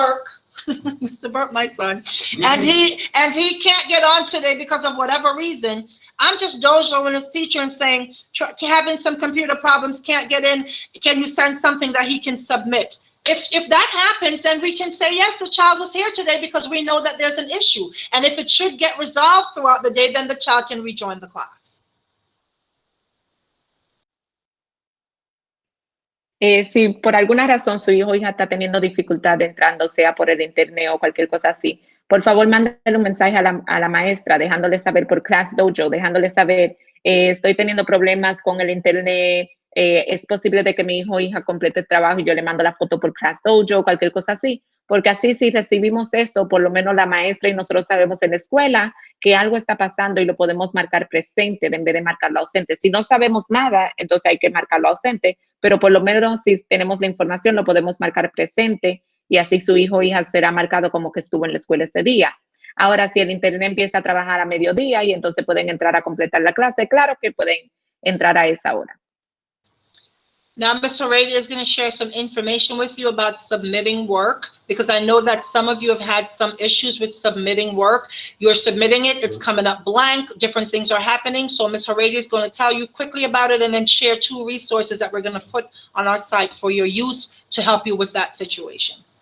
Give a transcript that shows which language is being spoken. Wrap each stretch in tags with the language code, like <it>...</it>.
<en>Burke, Mr. Burke, my son, and he can't get on today because of whatever reason, I'm just dojoing his teacher and saying, having some computer problems, can't get in, can you send something that he can submit? If that happens, then we can say, yes, the child was here today because we know that there's an issue. And if it should get resolved throughout the day, then the child can rejoin the class.</en> <es>Si por alguna razón su hijo o hija está teniendo dificultad entrando, sea por el internet o cualquier cosa así, por favor, mándale un mensaje a la maestra, dejándole saber por Class Dojo, dejándole saber, estoy teniendo problemas con el internet, es posible de que mi hijo o hija complete el trabajo y yo le mando la foto por Class Dojo o cualquier cosa así, porque así si recibimos eso, por lo menos la maestra y nosotros sabemos en la escuela que algo está pasando y lo podemos marcar presente en vez de marcarlo ausente. Si no sabemos nada, entonces hay que marcarlo ausente, pero por lo menos si tenemos la información lo podemos marcar presente y así su hijo o hija será marcado como que estuvo en la escuela ese día. Ahora, si el internet empieza a trabajar a mediodía y entonces pueden entrar a completar la clase, claro que pueden entrar a esa hora.</es> <en>Now, Ms. Heredia is going to share some information with you about submitting work, because I know that some of you have had some issues with submitting work. You're submitting it, it's coming up blank, different things are happening. So Ms. Heredia is going to tell you quickly about it and then share 2 resources that we're going to put on our site for your use to help you with that situation.</en>